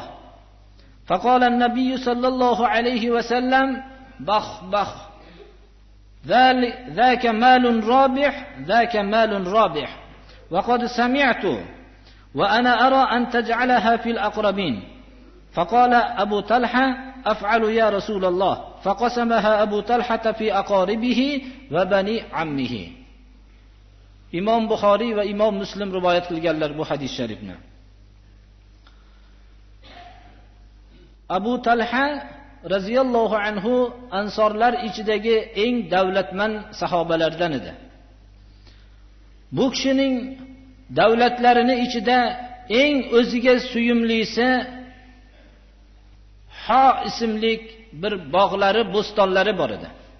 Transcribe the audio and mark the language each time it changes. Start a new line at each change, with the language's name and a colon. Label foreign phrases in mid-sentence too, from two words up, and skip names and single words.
Arabic: فقال النبي صلى الله عليه وسلم: بخ بخ، ذاك مال رابح، ذاك مال رابح، وقد سمعت وأنا أرى أن تجعلها في الأقربين. فقال أبو طلحة: أفعل يا رسول الله. فقسمها أبو طلحة في أقاربه وبني عمه.
Uzbek: İmam Buxoriy va Imom Muslim rivoyat qilganlar bu hadis sharifni. Abu Talha
Arabic: رضي الله عنه
Uzbek: ansorlar ichidagi eng davlatmand sahobalardan edi. Bu kishining davlatlarini ichida eng o'ziga suyumlisi Ha ismli bir bog'lari, bo'stonlari bor edi.